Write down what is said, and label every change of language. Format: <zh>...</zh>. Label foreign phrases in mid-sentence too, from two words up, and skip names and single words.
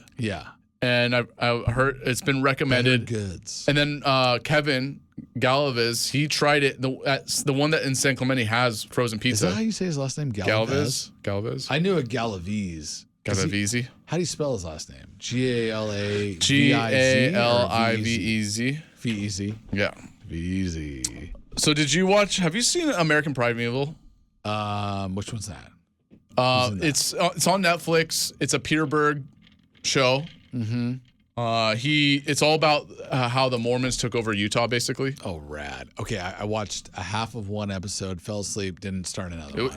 <en>Yeah. and I've heard it's been recommended. Goods. And then Kevin Galvez, he tried it. That's the one that in San Clemente has frozen Is pizza. that how you say his last name? Galvez. Galvez. I knew a Galavese. Galavese. How do you spell his last name? G-A-L-A-V-I-Z Galivez. V-E-Z. Yeah. V-E-Z. So did you watch? Have you seen American Primeval? Which one's that? It's on Netflix. It's a Peter Berg show. Mm-hmm. It's all about how the Mormons took over Utah, basically. Oh, rad. Okay, I watched a half of one episode, fell asleep, didn't start another one.</en>